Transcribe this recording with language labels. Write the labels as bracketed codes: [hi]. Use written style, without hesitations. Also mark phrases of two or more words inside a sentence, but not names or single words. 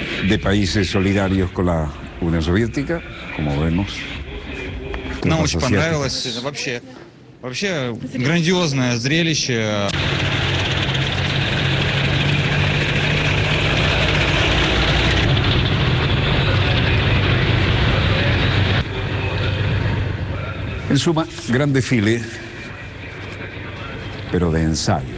[es] de países solidarios con la Unión Soviética, como vemos. [ru] Нам очень понравилось. Это вообще грандиозное зрелище. [es] En suma, gran desfile, pero de ensayo.